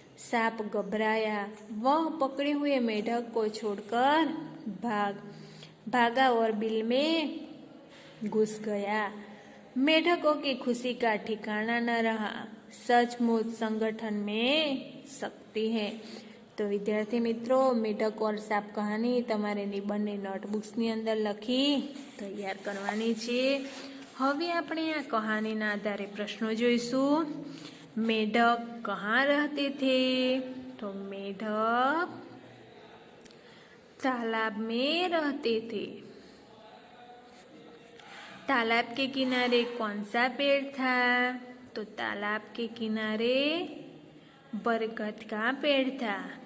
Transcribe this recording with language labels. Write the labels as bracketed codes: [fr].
[hi] सांप घबराया. वह पकड़े हुए मेढक को छोड़कर भागा और बिल में घुस गया. मेढकों की खुशी का ठिकाना न रहा. सचमुच संगठन में शक्ति है. तो विद्यार्थी मित्रों, मेढक और साप कहानी [gu] તમારે બંને નોટબુક્સની અંદર લખી તૈયાર કરવાની છે. હવે આપણે આ કહાનીના આધારે પ્રશ્નો જોઈશું. [hi] मेढक कहाँ रहते थे? तो मेढक तालाब में रहते थे. तालाब के किनारे कौन सा पेड़ था? तो तालाब के किनारे बरगद का पेड़ था.